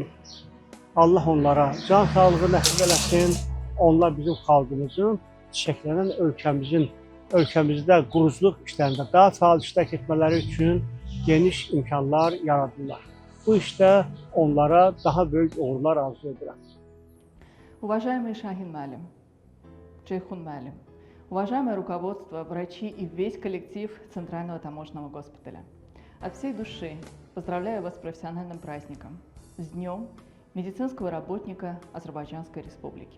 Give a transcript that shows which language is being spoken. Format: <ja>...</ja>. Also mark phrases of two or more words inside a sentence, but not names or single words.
<az>Allah onlara can sağlığı nəsib eləsin. Onlar bizim xalqımızın, çiçəklənən ölkəmizdə quruculuq işlərində daha faal iştirak etmələri üçün geniş imkanlar yaradırlar. Bu işdə onlara daha böyük uğurlar arzu edirəm.</az> <ru>Уважаемый Шахин Малим, Чайхун Малим, уважаемое руководство, врачи и весь коллектив Центрального таможенного госпиталя. От всей души поздравляю вас с профессиональным праздником, с Днем медицинского работника Азербайджанской Республики.</ru>